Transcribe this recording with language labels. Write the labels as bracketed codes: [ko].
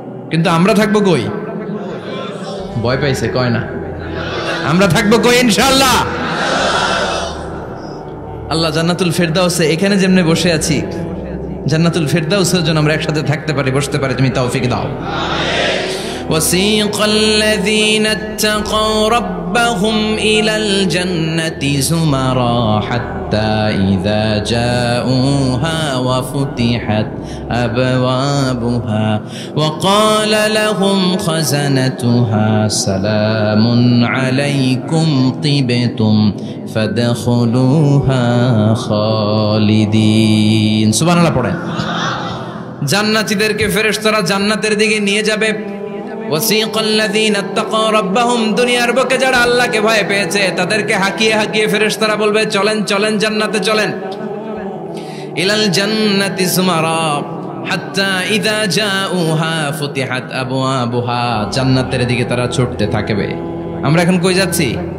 [bn] কিন্তু আমরা থাকবো কই? ভয় পাইছে, কয় না। আমরা থাকবো কই? ইনশাআল্লাহ। আল্লাহ জান্নাতুল ফেরদাউসে এখানে যেমনে বসে আছি, জান্নাতুল ফেরদাউসের জন্য আমরা একসাথে থাকতে পারি, বসতে পারি। তুমি তৌফিক দাও। [ar] وسيق الذين اتقوا ربهم إلى الجنة زمرا حتى إذا جاءوها وفتحت أبوابها وقال لهم خزنتها سلام عليكم طبتم فادخلوها خالدين। [bn] সুবহানাল্লাহ পড়েন। জান্নাতীদেরকে ফেরেশতারা জান্নাতের দিকে নিয়ে যাবে। [ar] ওয়াসিকাল্লাযীনা ইত্তাকাউ রাব্বাহুম, [bn] দুনিয়ার বুকে যারা আল্লাহকে ভয় পেয়েছে তাদেরকে হাকিয়ে হাকিয়ে ফেরেশতারা বলবে, চলেন চলেন জান্নাতে চলেন। [ar] ইলাল জান্নাতি সুমারা হাত্তা ইযা জাউহা ফুতিহাত আবওয়াবুহা, [bn] জান্নাতের দিকে তারা ছুটতে থাকবে। আমরা এখন কই যাচ্ছি?